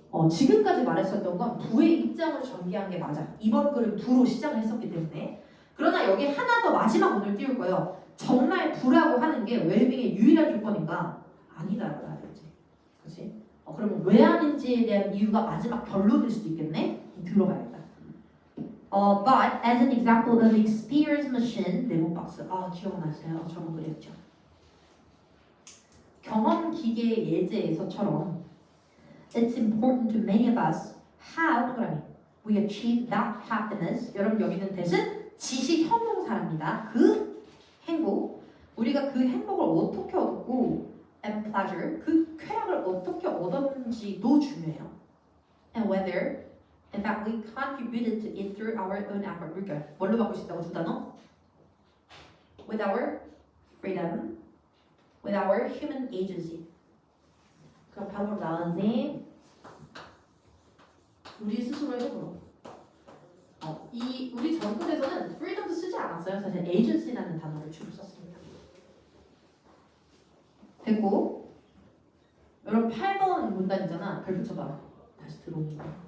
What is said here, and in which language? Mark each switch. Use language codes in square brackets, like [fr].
[ko] 지금까지 말했었던 건 부의 입장으로 전개한 게 맞아. 이번 글은 부로 시작을 했었기 때문에. 그러나 여기 하나 더 마지막 오늘 띄울 거예요. 정말 부라고 하는 게 웰빙의 유일한 조건인가? 아니다라고 해야지. 그치? 그러면 왜 아닌지에 대한 이유가 마지막 결론일 수도 있겠네? 들어가야겠다. [en] But as an example of experience machine, [ko] 네모 박스. 기억나세요? 저번 그랬죠. 경험 기계 예제에서처럼 [en] it's important to many of us how [ko] 동그라미 [en] we achieve that happiness. [ko] 여러분 여기는 대신 지시 형용사랍니다. 그 행복, 우리가 그 행복을 어떻게 얻었고 [en] and pleasure, [ko] 그 쾌락을 어떻게 얻었는지도 중요해요. [en] And whether in fact we contributed to it through our own effort. [ko] 물결 뭘로 바꿀 수 있다고 두 단어? [en] With our freedom, with our human agency. [ko] 그럼 바로 나은지 우리 스스로 해보러. 이 우리 전문에서는 freedom도 쓰지 않았어요. 사실 agency라는 단어를 주로 썼습니다. 됐고, 여러분 8번 문단이잖아. 별 붙여봐. 다시 들어오는 거.